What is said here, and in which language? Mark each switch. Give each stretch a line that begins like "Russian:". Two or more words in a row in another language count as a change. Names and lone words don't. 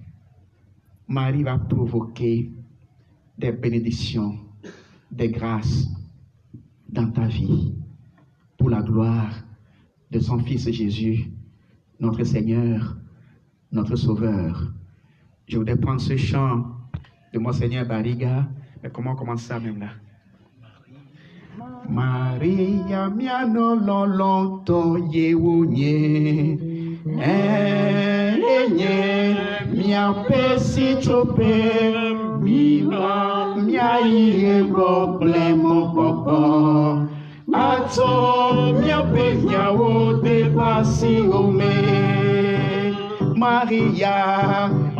French: Marie va provoquer des bénédictions, des grâces dans ta vie, pour la gloire de son Fils Jésus, notre Seigneur, notre Sauveur. Je voudrais prendre ce chant de Monseigneur Bariga. Mais comment on commence ça même là?
Ewe: Maria miano lolonto yewonye mia pesi chope mia iye problemo popo ato mia pegna o de pasiome Maria